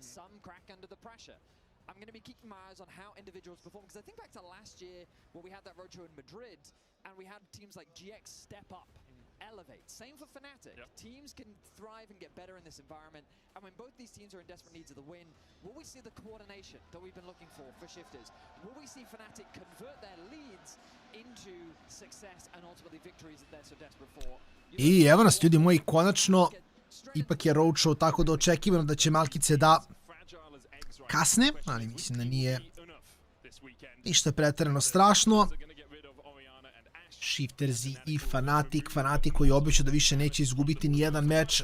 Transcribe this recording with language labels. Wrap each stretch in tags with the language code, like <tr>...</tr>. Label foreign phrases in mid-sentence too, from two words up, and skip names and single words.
<en>Some crack under the pressure. I'm going to be keeping my eyes on how individuals perform, because I think back to last year where we had that roadshow in Madrid and we had teams like GX step up, elevate. Same for Fnatic. Teams can thrive and get better in this environment, and when both these teams are in desperate needs of the win, will we see the coordination that we've been looking for Shifters? Will we see Fnatic convert their leads into success and ultimately victories that they're so desperate for?</en> <sr>I evo nas ljudi moji, konačno, ipak je roadshow tako da očekivano da će malkice da kasne, ali mislim da nije ništa pretjerano strašno. Shiftersi i Fnatic koji obećao da više neće izgubiti ni jedan meč.</sr>